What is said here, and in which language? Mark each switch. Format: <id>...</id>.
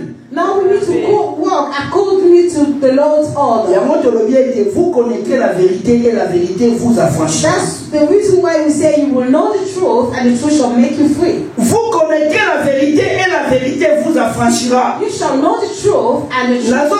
<en>Now we need to walk according to the Lord's order.</en> <fr>Vous connaîtrez la vérité et la vérité vous affranchira.</fr> <en>That's the reason why we say you will know the truth and the truth shall make you free.</en> <fr>Vous connaîtrez la vérité et la vérité vous affranchira.</fr> <en>You shall know the truth and the truth.</en>